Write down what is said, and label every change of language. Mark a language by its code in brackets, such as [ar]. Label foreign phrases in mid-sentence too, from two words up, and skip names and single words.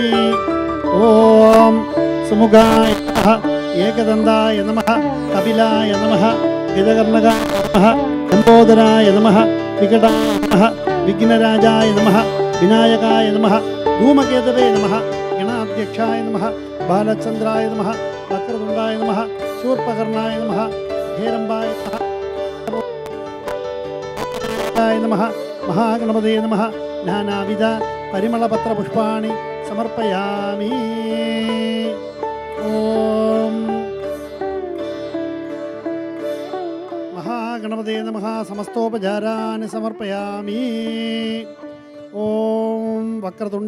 [sa] ഓം സുമുഖായ നമഃ, ഏകദന്തായ നമഃ, കപിലായ നമഃ, ഗജകർണകായ നമഃ, ലംബോദരായ നമഃ, വികടായ നമഃ, വിഘ്നരാജായ നമഃ, വിനായകായ നമഃ, ധൂമകേതവേ നമഃ, ഗണാധ്യക്ഷായ प्रत्यक्षाय नमः बालचंद्राय नमः वक्रतुंडाय नमः शूर्पकर्णाय नमः हेरंबाय नमः महागणपतये नमः नानाविध परिमलपत्रपुष्पाणि समर्पयामि ओम महागणपतये नमः समस्तोपचाराणि समर्पयामि ओम वक्रतुंड